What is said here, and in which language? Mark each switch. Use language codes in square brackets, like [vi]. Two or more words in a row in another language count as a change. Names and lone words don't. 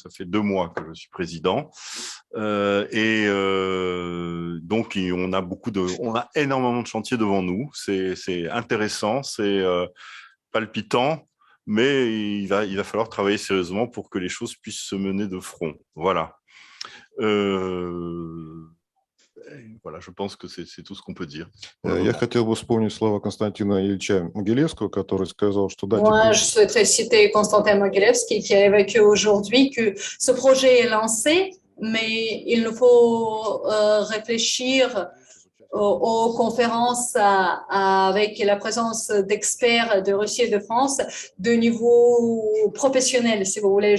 [fr] Ça fait 2 mois que je suis président. Donc, on a énormément de chantiers devant nous. C'est intéressant, c'est palpitant, mais il va falloir travailler sérieusement pour que les choses puissent se mener de front. Voilà. Voilà, je pense que c'est tout ce qu'on peut dire. [ru] Я хотел бы вспомнить слова Константина Ильича Могилевского, который сказал, что да, [fr] Moi, je souhaiterais citer Constantin Mogilevski qui a évoqué aujourd'hui que ce projet est lancé, mais il nous faut réfléchir aux conférences avec la présence d'experts de Russie et de France de niveau professionnel, si vous voulez.